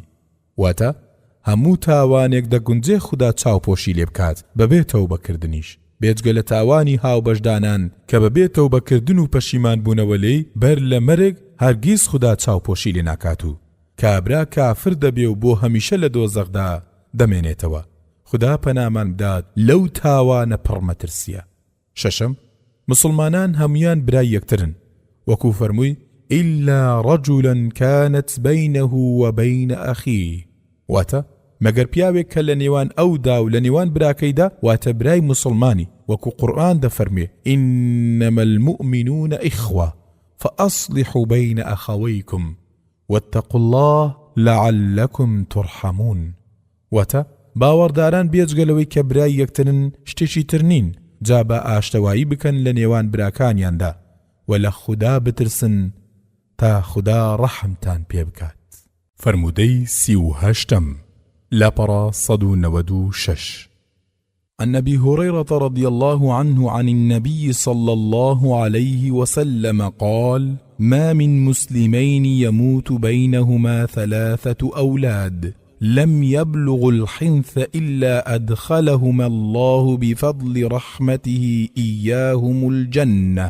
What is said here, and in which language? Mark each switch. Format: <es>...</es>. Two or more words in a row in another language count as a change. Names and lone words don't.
<ckb>واتە هەموو تاوانێک دەگونجێ خدا چاوپۆشی لێ بکات بەبێ تەوبەکردنیش، بێجگە لە تاوانی هاوبەشدانان کە بەبێ تەوبەکردن و پەشیمان بوونەوە لێی بەر لە مەرگ هەرگیز خدا چاوپۆشی لێ ناکات و کابرا کافر دەبێ و بۆ هەمیشە لە دۆزەخدا دەمێنێتەوە. خدا پەنامان بدات لەو تاوانە پڕمەترسیە. شەشەم، مسلمانان هەمویان برای یەکترن، وەکو فەرمووی:</ckb> <ar>إلا رجلا كانت بينه وبين أخيه.</ar> <ckb>واتە مەگەر پیاوێک کە لە نێوان ئەودا و لە نێوان براکەیدا واتە برای مسلمانی، وەکو قورئان دەفەرمێ:</ckb> <ar>إنما المؤمنون إخوة فأصلحوا بين أخويكم واتقوا الله لعلكم ترحمون.</ar> <ckb>واتە باوەڕداران بێجگەلەوەی کە برای یەکترن شتێکی تر نین، جا بە ئاشتەوایی بکەن لە نێوان براکانیاندا و لە خدا بترسن تا خدا ڕەحمتان پێ بکات. فەرموودەی 38 لاپەڕە 196</ckb> <ar>عن أبي هريرة رضي الله عنه عن النبي صلى الله عليه وسلم قال: ما من مسلمين يموت بينهما 3 أولاد لم يبلغ الحنث إلا أدخلهما الله بفضل رحمته إياهم الجنة.</ar>